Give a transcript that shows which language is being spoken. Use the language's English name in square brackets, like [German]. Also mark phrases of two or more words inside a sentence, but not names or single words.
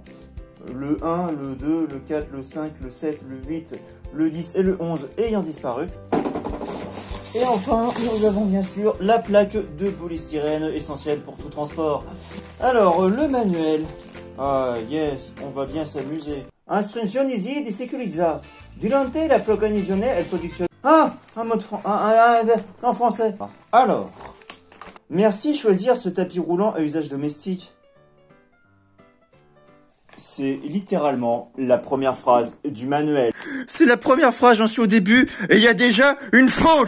[French] Le 1, le 2, le 4, le 5, le 7, le 8, le 10 et le 11 ayant disparu. Et enfin, nous avons bien sûr la plaque de polystyrène essentielle pour tout transport. Alors, le manuel. Ah, yes, on va bien s'amuser. [Italian] Instrucciones di sicurezza. Durante la programmazione e produzione. [French] Ah, un mot en français. Alors, merci choisir ce tapis roulant à usage domestique. C'est littéralement la première phrase du manuel. C'est la première phrase, j'en suis au début, et il y a déjà une faute.